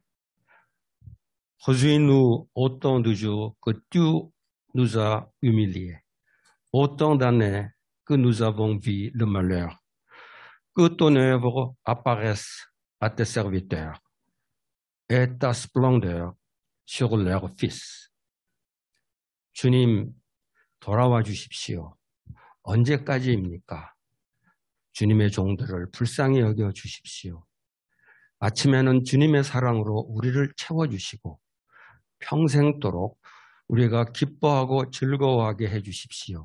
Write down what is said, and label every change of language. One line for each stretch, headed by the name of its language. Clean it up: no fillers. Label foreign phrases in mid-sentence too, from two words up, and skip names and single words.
French: Réjouis-nous autant de jours que tu nous as humiliés. Autant d'années que nous avons vu le malheur. Que ton œuvre apparaisse à tes serviteurs et ta splendeur sur leurs fils.
Korean: 주님, 돌아와 주십시오. 언제까지입니까? 주님의 종들을 불쌍히 여겨 주십시오. 아침에는 주님의 사랑으로 우리를 채워주시고 평생도록 우리가 기뻐하고 즐거워하게 해주십시오.